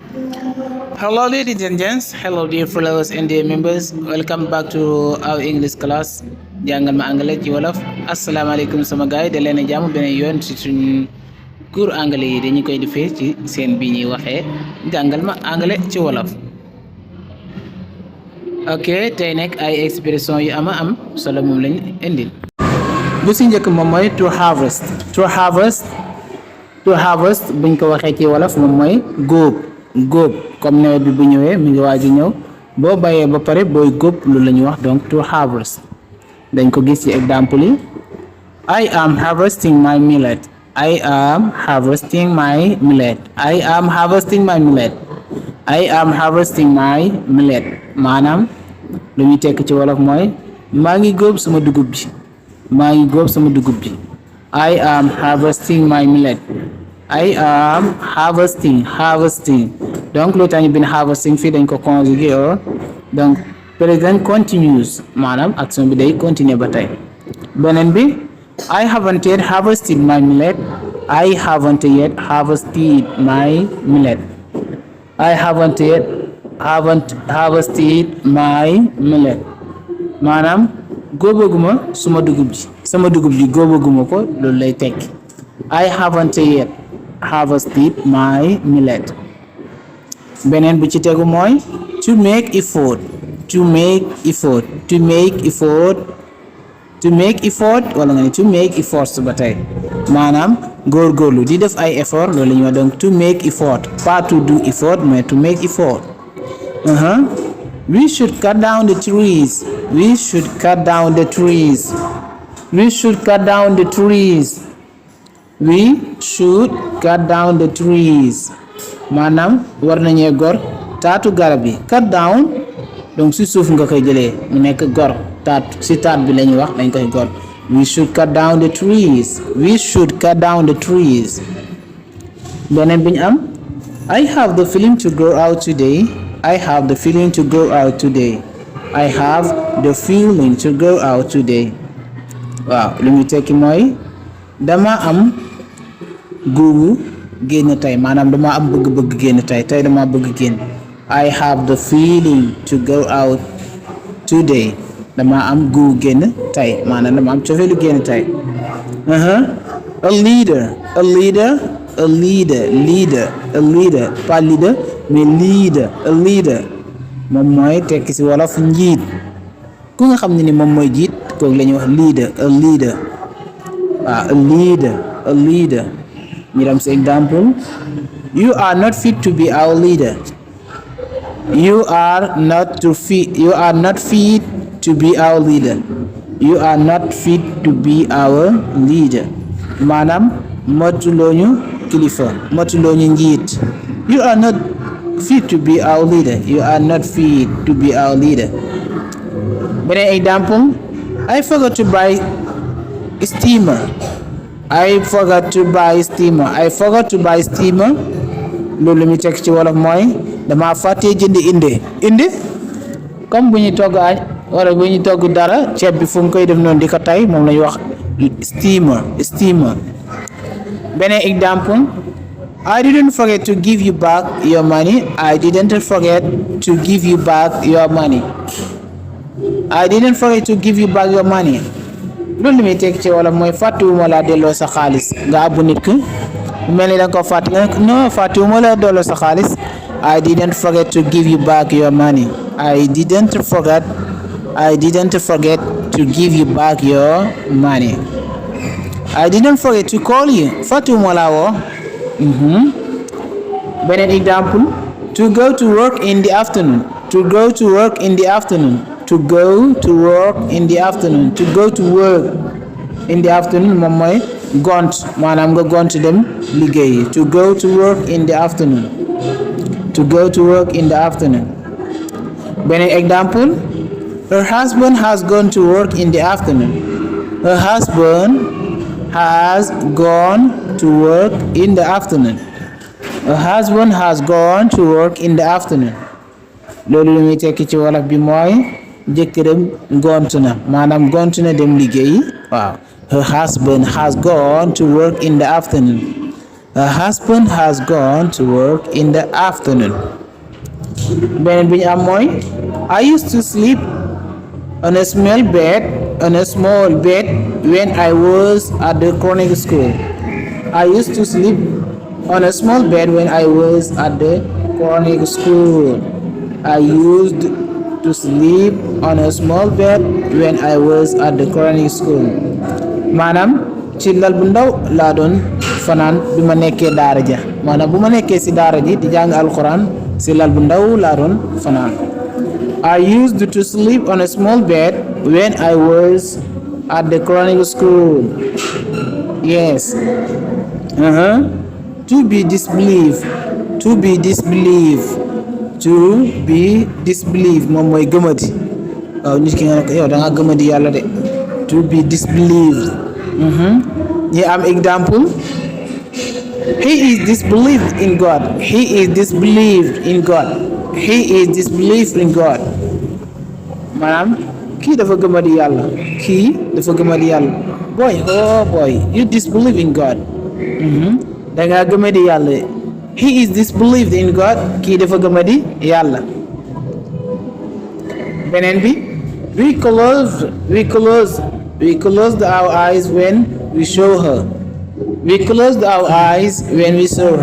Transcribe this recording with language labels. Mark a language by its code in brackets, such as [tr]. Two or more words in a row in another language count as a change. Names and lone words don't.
[en] Hello, ladies and gents. Hello, dear followers and dear members. Welcome back to our English class. [wo] Jàngal ma anglais ci wolof. Asalaamaaleykum sama gaay da leen a jàmm beneen yoon ci suñ [fr] cours anglais [wo] yi dañu koy defee ci seen bi ñuy waxee jàngal ma anglais ci wolof. Ok, tey nekk ay expression yu am solo moom lañ indil. Bu si njëkk moom mooy [en] to harvest. To harvest [wo] buñ ko waxee ci wolof moom mooy góob comme nawet bi bu ñëwee mi ngi waaj a ñëw boo bayee ba pare booy góob lu la ñuy wax donc [en] to harvest [wo] dañ ko gis ci exemple yi [en] I am harvesting my millet. I am harvesting my millet. I am harvesting my millet. I am harvesting my millet [wo] maanaam lu ñuy tekk ci wolof mooy maa ngi góob sama dugub bi [en] I am harvesting my millet. I am harvesting [wo] donc lu tax ñu bind harvesting fii dañ ko conjuguer donc [en] present continuous [wo] maanaam action bi day continuer ba tey beneen bi [en] I haven't yet harvested my millet. I haven't yet harvested my millet. I haven't yet harvested my millet [wo] maanaam góobaguma sama dugub ji góobaguma ko loolu lay tekki [en] I haven't yet harvested my millet. [wo] beneen bu ci tegu mooy [en] to make effort [wo] wala nga ne [en] to make efforts [wo] ba tey maanaam góorgóorlu di def ay effort loolu la ñuy wax donc [en] to make effort [wo] pas [en] to do effort [wo] mais [en] to make effort. We should cut down the trees. [wo] Maanaam war nañee gor taatu garab yi [en] cut down [wo] donc si suuf nga koy jëlee mu nekk gor taat bi la ñuy wax dañ koy gor [en] we should cut down the trees. [wo] beneen bi ñu am [en] I have the feeling to go out today. [wo] waaw lu muy tekki mooy dama am guubu génn tey maanaam dama am bëgg génn tey dama bëgg génn [en] I have the feeling to go out today [wo] dama am gu génn tey maanaam dama am cofeelu génn tey. [en] A leader [wo] pas leader mais [en] a leader [wo] moom mooy tekki ci wolof njiit ku nga xam ne ni moom mooy jiit kooku la ñuy wax [en] leader a leader [wo] ñu dem ci exemple [en] you are not fit to be our leader. You are not fit to be our leader. [wo] Maanaam motuloo ñu kilifa motuloo ñu njiit [en] you are not fit to be our leader. [wo] beneen exemple [en] I forgot to buy steamer. [wo] loolu mi teg ci wolof mooy dama fàttee jënd inde comme bu ñuy togg añ wala bu ñuy togg dara ceeb bi fu mu koy def noonu di ko tay moom la ñuy wax steamer. [en] beneen exemple I didn't forget to give you back your money. [wo] loolu mi teg ci wolof mooy fàttewuma laa delloo sa xaalis nga abbu nit ki mel ni da nga ko fàtte nga non fàttewuma la delloo sa xaalis [en] I didn't forget to give you back your money. I didn't forget to give you back your money. I didn't forget to call you. [wo] fàttewuma la woo. beneen exemple [en] to go to work in the afternoon. To go to work in the afternoon [wo] moom mooy gont maanaam nga gont dem liggéeyi [en] to go to work in the afternoon. [wo] beneen exemple [en] her husband has gone to work in the afternoon. [wo] loolu lu muy tekki ci wolof bi mooy jëkkëram gont na maanaam gont na dem liggéeyi waaw [en] her husband has gone to work in the afternoon. Her husband has gone to work in the afternoon. [wo] beneen bi ñu am mooy [en] I used to sleep on a small bed when I was at the Quranic school. I used to sleep on a small bed when I was at the Quranic school. I used to sleep on a small bed when I was at the Quranic school. [wo] maanaam ci lal bu ndaw laa doon fanaan bi ma nekkee daara ja maanaam bu ma nekkee ci daara ji di jàng alquran ci lal bu ndaw laa doon fanaan. [en] I used to sleep on a small bed when I was at the Quranic school. Yes. To be disbelieved. To be disbelieved. To be disbelieved [wo] moom mooy gëmadi. waaw nit ki nga ne yow da nga gëmadi yàlla de. [en] To be disbelieved. [wo] ñi am [en] example. He is disbelieved in God. He is disbelieved in God. He is disbelieved in God. [wo] maanaam kii dafa gëmadi yàlla. kii dafa gëmadi yàlla. [en] boy you disbelieve in God. [wo] da ngaa gëmadi yàlla. [en] He is disbelieved in God. [wo] kii dafa gëmadi yàlla. beneen bi [en] we closed our eyes when we saw her. We closed our eyes when we saw her.